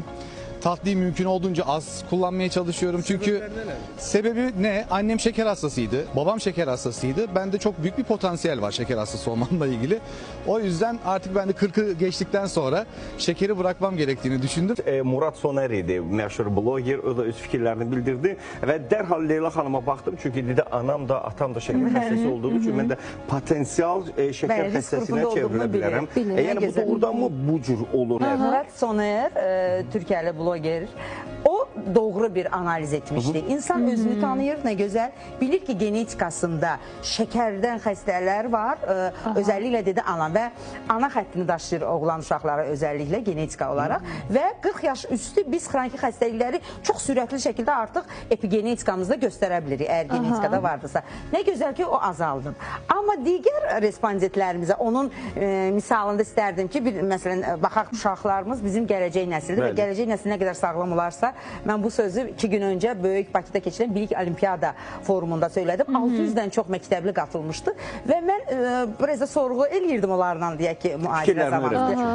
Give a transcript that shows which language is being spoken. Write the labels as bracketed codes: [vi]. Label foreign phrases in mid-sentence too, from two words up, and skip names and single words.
[tr] Tatlıyı mümkün olduğunca az kullanmaya çalışıyorum. Çünkü sebebi ne? Annem şeker hastasıydı, babam şeker hastasıydı. Bende çok büyük bir potansiyel var şeker hastası olmamla ilgili. O yüzden artık ben de 40'ı geçtikten sonra şekeri bırakmam gerektiğini düşündüm. [az] Murat Soner idi, məşhur bloger, o da öz fikirlərini bildirdi və dərhal Leyla xanıma baxdım, çünki dedi anam da, atam da şəkər xəstəsi olduğu üçün mən də potensial şəkər xəstəsinə çevrilə bilərəm. Yəni bu doğrudan mı bu cür olur? Murat Soner, Türkiyəli bloger, o doğru bir analiz etmişdi. İnsan özünü tanıyır, [tr] ne güzel. [az] Bilir ki genetikasında şekerden xəstələr var. [tr] Özellikle dedi ana ve ana xəttini daşıyır oğlan uşaqlara özellikle genetika olarak. Ve 40 yaş üstü biz xroniki xəstəlikləri çok sürətli şekilde artık epigenetikamızda göstərə bilirik. Eğer genetikada vardırsa. Ne güzel ki o azaldı. Ama diğer [az] respondentlərimizə onun misalında istərdim ki, məsələn, baxaq uşaqlarımız bizim gələcək nəsildir və gələcək nəsil nə qədər sağlam olarsa, mən bu sözü 2 gün öncə Böyük Bakıda keçirilən Bilik Olimpiada forumunda söylədim. 600-dən çox məktəbli qatılmışdı və mən biraz da sorğu eləyirdim onlarla, deyək ki, müalicə zamanı.